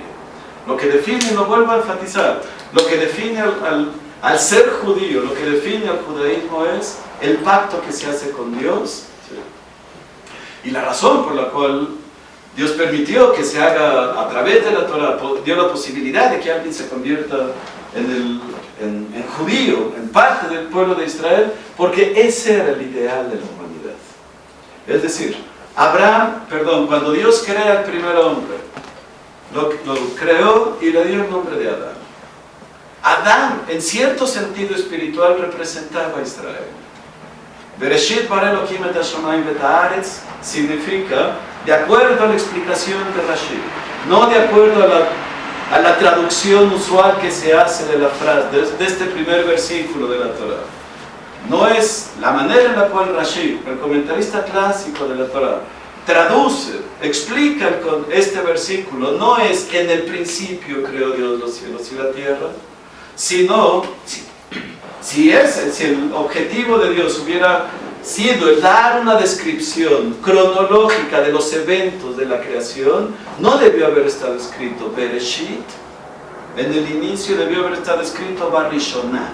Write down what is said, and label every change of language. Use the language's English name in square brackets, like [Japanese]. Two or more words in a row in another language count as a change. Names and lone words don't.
[Spanish] Lo que define, lo vuelvo a enfatizar, lo que define al ser judío, lo que define al judaísmo es el pacto que se hace con Dios, ¿sí?, y la razón por la cual Dios permitió que se haga a través de la Torá, dio la posibilidad de que alguien se convierta en judío, en parte del pueblo de Israel, porque ese era el ideal de la humanidad. Es decir, cuando Dios crea al primer hombre, lo creó y le dio el nombre de Adán. Adán, en cierto sentido espiritual, representaba a Israel. [Hebrew] בראשית ברא אלהים את השמים ואת הארץ [Spanish] significa, de acuerdo a la explicación de Rashi, no de acuerdo a la traducción usual que se hace de la frase, de este primer versículo de la Torá. No es la manera en la cual Rashi, el comentarista clásico de la Torá, traduce, explica con este versículo, no es en el principio creó Dios los cielos y la tierra, sino, si el objetivo de Dios hubiera sido dar una descripción cronológica de los eventos de la creación, no debió haber estado escrito Bereshit, en el inicio debió haber estado escrito Barishonah.